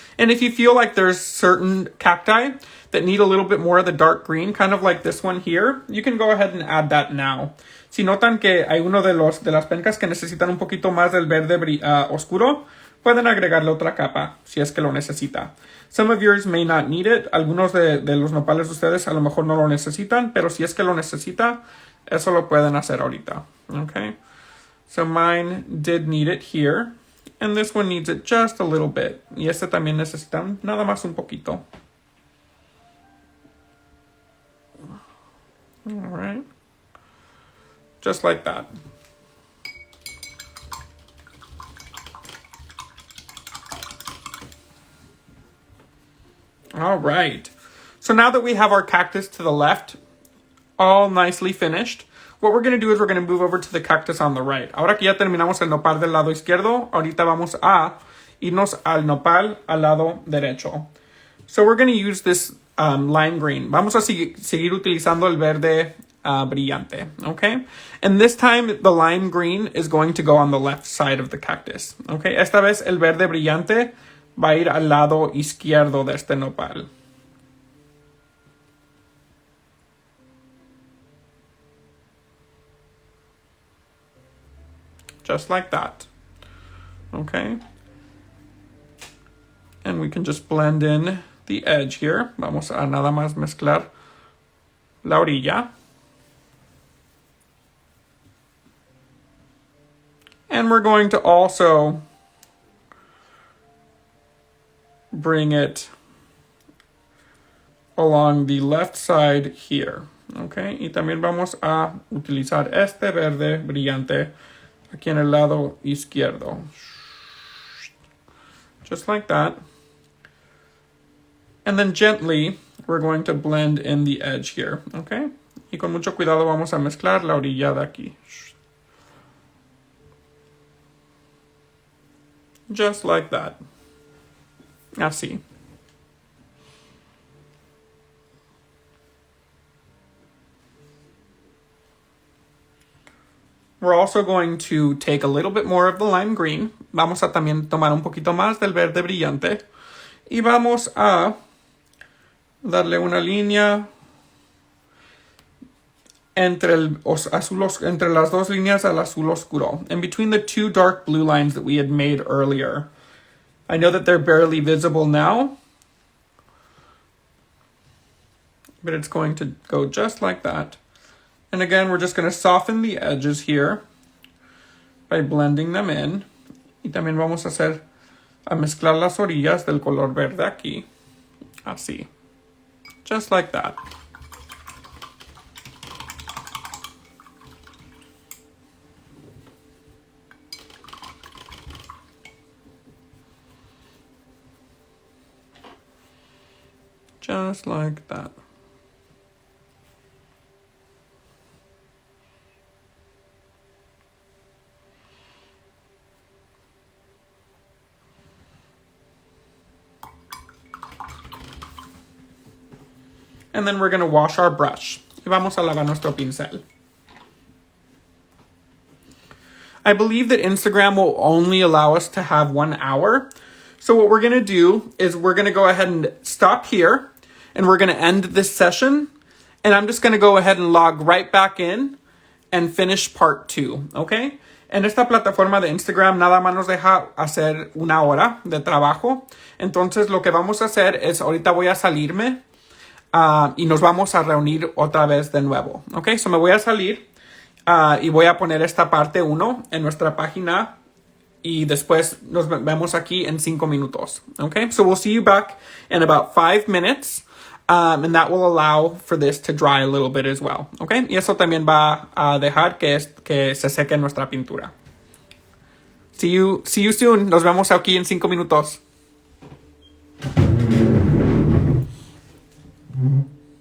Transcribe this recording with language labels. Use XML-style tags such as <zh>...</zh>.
<en>And if you feel like there's certain cacti that need a little bit more of the dark green, kind of like this one here, you can go ahead and add that now.</en> <es>Si notan que hay uno de las pencas que necesitan un poquito más del verde oscuro, pueden agregarle otra capa si es que lo necesita.</es> <en>Some of yours may not need it.</en> <es>Algunos de los nopales de ustedes a lo mejor no lo necesitan, pero si es que lo necesita, eso lo pueden hacer ahorita.</es> <en>Okay? So mine did need it here. And this one needs it just a little bit.</en> <es>Y este también necesita nada más un poquito.</es> <en>All right. Just like that. All right. So now that we have our cactus to the left, all nicely finished, what we're going to do is we're going to move over to the cactus on the right.</en> <es>Ahora que ya terminamos el nopal del lado izquierdo, ahorita vamos a irnos al nopal al lado derecho.</es> <en>So we're going to use this lime green.</en> <es>Vamos a seguir utilizando el verde brillante,</es> <en>okay? And this time, the lime green is going to go on the left side of the cactus, okay?</en> <es>Esta vez el verde brillante va a ir al lado izquierdo de este nopal.</es> <en>Just like that, okay? And we can just blend in the edge here.</en> <es>Vamos a nada más mezclar la orilla.</es> <en>And we're going to also bring it along the left side here, okay?</en> <es>Y también vamos a utilizar este verde brillante aquí en el lado izquierdo.</es> <en>Just like that. And then gently, we're going to blend in the edge here, okay?</en> <es>Y con mucho cuidado vamos a mezclar la orilla de aquí.</es> <en>Just like that.</en> <es>Así.</es> <en>We're also going to take a little bit more of the lime green.</en> <es>Vamos a también tomar un poquito más del verde brillante. Y vamos a darle una línea entre las dos líneas al azul oscuro.</es> <en>In between the two dark blue lines that we had made earlier. I know that they're barely visible now, but it's going to go just like that. And again, we're just going to soften the edges here by blending them in.</en> <es>Y también vamos a mezclar las orillas del color verde aquí. Así.</es> <en>Just like that. Just like that. And then we're going to wash our brush.</en> <es>Y vamos a lavar nuestro pincel.</es> <en>I believe that Instagram will only allow us to have 1 hour. So what we're going to do is we're going to go ahead and stop here, and we're going to end this session, and I'm just going to go ahead and log right back in and finish part 2, okay?</en> <es>En esta plataforma de Instagram nada más nos deja hacer 1 hora de trabajo. Entonces lo que vamos a hacer es, ahorita voy a salirme y nos vamos a reunir otra vez de nuevo, ok? So me voy a salir y voy a poner esta parte 1 en nuestra página. Y después nos vemos aquí en 5 minutos.</es> <en>Okay, so we'll see you back in about 5 minutes. And that will allow for this to dry a little bit as well.</en> <es>Okay, y eso también va a dejar que se seque nuestra pintura.</es> <en>See you soon.</en> <es>Nos vemos aquí en 5 minutos.</es>